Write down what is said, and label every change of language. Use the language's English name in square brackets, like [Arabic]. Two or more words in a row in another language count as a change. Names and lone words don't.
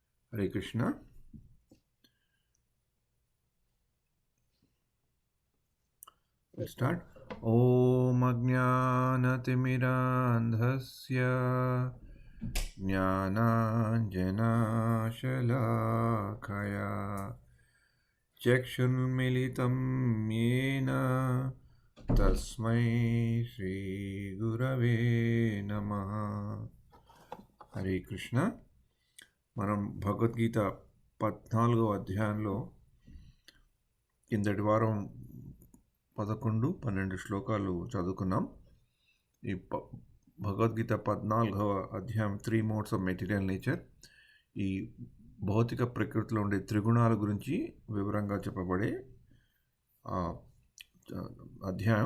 [Sanskrit] हरे कृष्ण. [English] Let's start. [Sanskrit] ॐ अज्ञानतिमिरान्धस्य ज्ञानाञ्जनशलाकया चक्षुरुन्मीलितं येन तस्मै श्रीगुरवे नमः. हरे कृष्ण. [Telugu] మనం భగవద్గీత 14వ అధ్యాయంలో కిందటి వారం 11-12 శ్లోకాలు చదువుకున్నాం. ఈ భగవద్గీత 14వ అధ్యాయం 3 [English] modes of material nature, [Telugu] ఈ భౌతిక ప్రకృతిలో ఉండే త్రిగుణాల గురించి వివరంగా చెప్పబడే అధ్యాయం.